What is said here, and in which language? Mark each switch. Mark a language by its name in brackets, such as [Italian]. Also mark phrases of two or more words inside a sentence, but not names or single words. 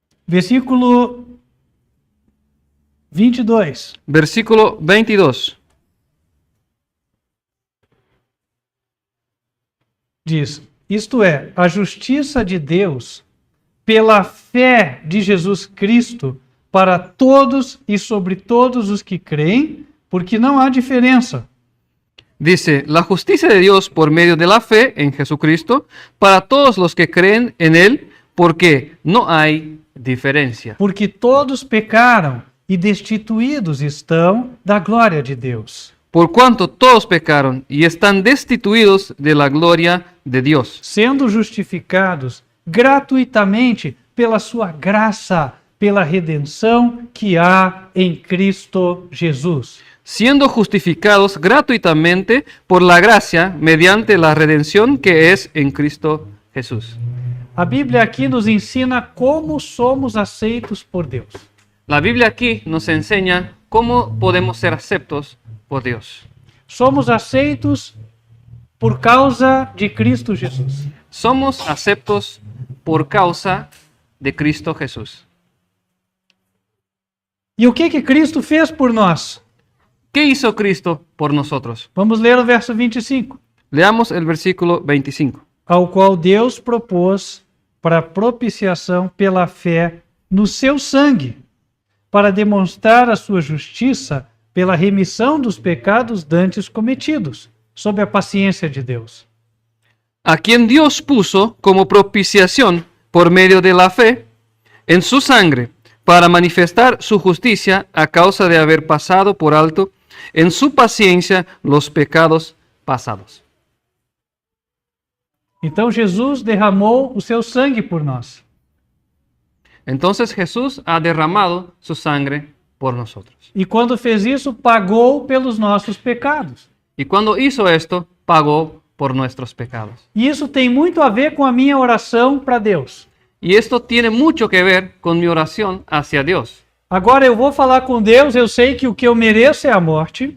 [Portuguese] Versículo 22. [Spanish] Versículo 22. [Portuguese] Diz: isto é, a justiça de Deus pela fé de Jesus Cristo para todos e sobre todos os que creem, porque não há diferença. [Spanish] Dice, la justicia de Dios por medio de la fe en Jesucristo para todos los que creen en Él, porque no hay diferencia. [Portuguese] Porque todos pecaram e destituídos estão da glória de Deus, [Spanish] Por cuanto todos pecaron y están destituidos de la gloria de Dios, [Portuguese] sendo justificados gratuitamente pela sua graça, pela redenção que há em Cristo Jesus. [Spanish] siendo justificados gratuitamente por la gracia mediante la redención que es en Cristo Jesús. [Portuguese] A Bíblia aqui nos ensina como somos aceitos por Deus. [Spanish] La Biblia aquí nos enseña cómo podemos ser aceptos por Dios. [Portuguese] Somos aceitos por causa de Cristo Jesus. [Spanish] Somos aceptos por causa de Cristo Jesús. [Portuguese] E o que Cristo fez por nós? [Spanish] ¿Qué hizo Cristo por nosotros? [Portuguese] Vamos ler o verso 25. [Spanish] Leamos el versículo 25. [Portuguese] Ao qual Deus propôs para propiciação pela fé no seu sangue, para demonstrar a sua justiça pela remissão dos pecados dantes cometidos, sob a paciência de Deus. [Spanish] A quien Dios puso como propiciación por medio de la fe en su sangre, para manifestar su justicia a causa de haber pasado por alto en su paciencia los pecados pasados. [Portuguese] Então Jesus derramou o seu sangue por nós. [Spanish] Entonces Jesús ha derramado su sangre por nosotros. [Portuguese] E quando fez isso, pagou pelos nossos pecados. [Spanish] Y cuando hizo esto, pagó por nuestros pecados. [Portuguese] E isso tem muito a ver com a minha oração para Deus. [Spanish] Y esto tiene mucho que ver con mi oración hacia Dios. [Portuguese] Agora eu vou falar com Deus, eu sei que o que eu mereço é a morte,